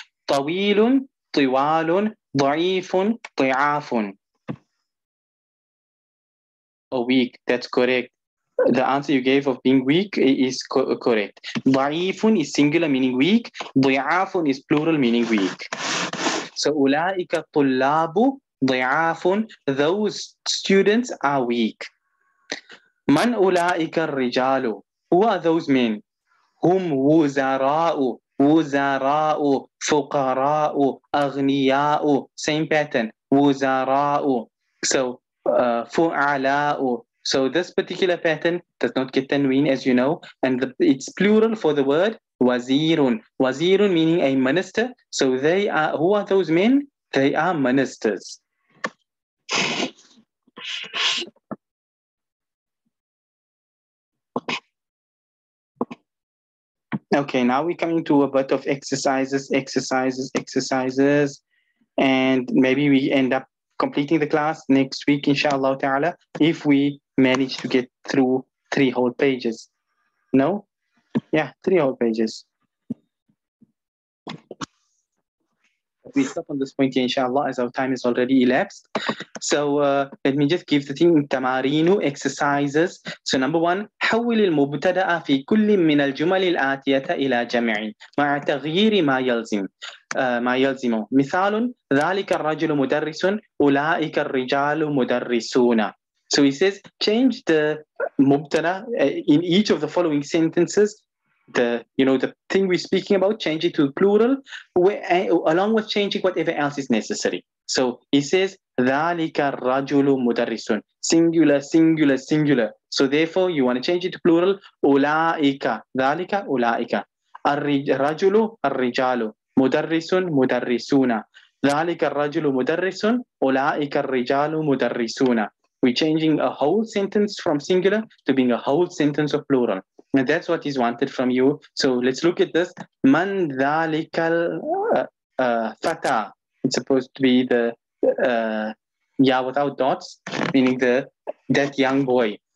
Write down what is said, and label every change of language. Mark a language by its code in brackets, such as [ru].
[ar] طويل طوال. ضعيف ضعاف. [en] Oh, weak. That's correct. The answer you gave of being weak is correct. ضعيف is singular meaning weak. ضعاف is plural meaning weak. [ar] So أولئك الطلاب ضعاف. [en] Those students are weak. [ar] من أولئك الرجال? [en] Who are those men? [ar] هم وزراء وزراء فقراء أغنياء. [en] Same pattern. وزراء. So فعلاء. So this particular pattern does not get tanween, as you know, and it's plural for the word wazirun. Wazirun meaning a minister. So they are, who are those men? They are ministers. Okay, now we're coming to a bit of exercises, and maybe we end up completing the class next week, inshallah ta'ala, if we manage to get through 3 whole pages. No? Yeah, 3 whole pages. We stop on this point here, inshallah, as our time is already elapsed. So let me just give the thing تمارين exercises. So number 1, [ar] حول المبتدأ في كل من الجمل الآتية إلى جمع مع تغيير ما يلزم. مثال ذلك الرجل مدرس أولئك الرجال مدرسون. [en] So he says change the مبتدأ in each of the following sentences. The thing we're speaking about, change it to plural, along with changing whatever else is necessary. So he says [ar] ذلك الرجل مدرس, [en] singular, singular, singular. So therefore you want to change it to plural. [ar] أولئك, ذلك أولئك. الرجل الرجال, مدرس مدرسون. ذلك الرجل مدرس أولئك الرجال مدرسون. [en] We're changing a whole sentence from singular to being a whole sentence of plural. And that's what is wanted from you. So let's look at this. [ar] Man dhalikal fata. [en] It's supposed to be the without dots, meaning that young boy.